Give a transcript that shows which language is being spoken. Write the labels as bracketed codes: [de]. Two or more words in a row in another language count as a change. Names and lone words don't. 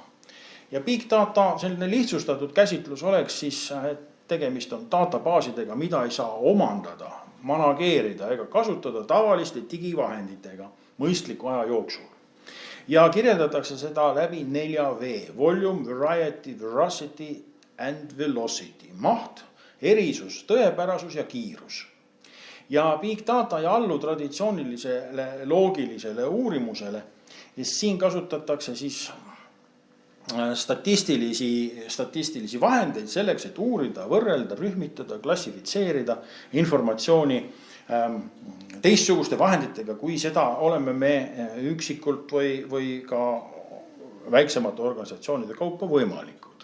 [et] Ja [en] big data, [et] selline lihtsustatud käsitlus oleks siis, et tegemist on databaasidega, mida ei saa omandada, manageerida ega kasutada tavaliste digivahenditega mõistliku aja jooksul. Ja kirjeldatakse seda läbi 4V, [en] volume, variety, veracity and velocity, [et] maht, erisus, tõepärasus ja kiirus. Ja [en] big data [et] ei allu traditsioonilisele loogilisele uurimusele, ja siin kasutatakse siis statistilisi vahendeid selleks, et uurida, võrrelda, rühmitada, klassifitseerida informatsiooni teistsuguste vahenditega, kui seda oleme me üksikult või ka väiksemate organisatsioonide kaupa võimalikud.